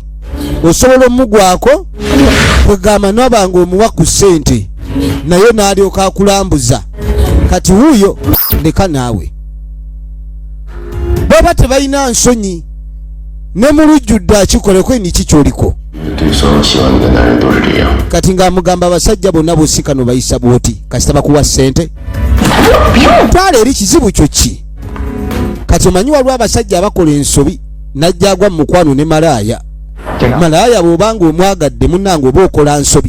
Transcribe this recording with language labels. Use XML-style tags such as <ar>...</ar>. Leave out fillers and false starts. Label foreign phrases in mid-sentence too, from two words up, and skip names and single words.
<lg>Osobola omugwako kwegamba n'obanga omuwa ku ssente naye n'alyoka akulambuza. Kati wuuyo leka naawe. Baba tebalina nsonyi. Ne mu lujjudde akikoleko ni kikyoliko.</lg> <zh>对所有喜欢你的男人都是这样。</zh> <lg>Kati ng'amugamba abasajja bonna b'osikano bayisa bwoti kasita bakuwa ssente. Twala eri kizibu kyo ki? Kati omanyi waliwo abasajja abakola ensobi najja agwa mu mukwano ne malaaya. Malaaya bw'obanga omwagadde munnange oba okola nsobi.</lg>